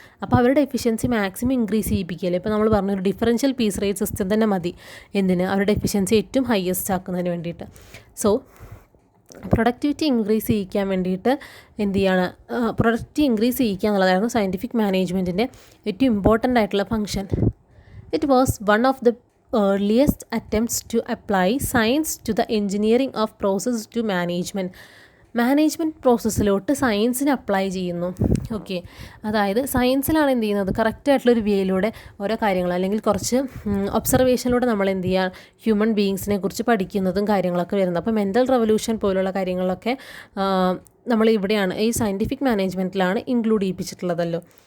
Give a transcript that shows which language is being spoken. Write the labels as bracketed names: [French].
[Malayalam] അപ്പോൾ അവരുടെ efficiency maximum increase ചെയ്യിപ്പിക്കുകയല്ലേ. ഇപ്പോൾ നമ്മൾ പറഞ്ഞൊരു ഡിഫറൻഷ്യൽ പീസ് റേറ്റ് സിസ്റ്റം തന്നെ മതി. എന്തിന്? അവരുടെ എഫിഷ്യൻസി ഏറ്റവും ഹയസ്റ്റ് ആക്കുന്നതിന് വേണ്ടിയിട്ട്. സോ പ്രൊഡക്ടിവിറ്റി ഇൻക്രീസ് ചെയ്യിക്കാൻ വേണ്ടിയിട്ട് എന്ത് ചെയ്യാണ്, പ്രൊഡക്ടിവിറ്റി ഇൻക്രീസ് ചെയ്യിക്കുക എന്നുള്ളതായിരുന്നു സയൻറ്റിഫിക് മാനേജ്മെൻറ്റിൻ്റെ ഏറ്റവും ഇമ്പോർട്ടൻ്റ് ആയിട്ടുള്ള function. [English] It was one of the earliest attempts to apply science to the engineering of process to [Malayalam] management പ്രോസസ്സിലോട്ട് സയൻസിനെ apply ചെയ്യുന്നു. ഓക്കെ, അതായത് സയൻസിലാണ് എന്ത് ചെയ്യുന്നത്, കറക്റ്റായിട്ടുള്ളൊരു വേയിലൂടെ ഓരോ കാര്യങ്ങൾ അല്ലെങ്കിൽ കുറച്ച് ഒബ്സർവേഷനിലൂടെ നമ്മൾ എന്ത് ചെയ്യുക, ഹ്യൂമൻ ബീയിങ്സിനെ കുറിച്ച് പഠിക്കുന്നതും കാര്യങ്ങളൊക്കെ വരുന്നത്. അപ്പോൾ മെൻ്റൽ റെവല്യൂഷൻ പോലുള്ള കാര്യങ്ങളൊക്കെ നമ്മൾ ഇവിടെയാണ് ഈ സയൻറ്റിഫിക് മാനേജ്മെൻറ്റിലാണ് ഇൻക്ലൂഡ് ചെയ്യിപ്പിച്ചിട്ടുള്ളതല്ലോ.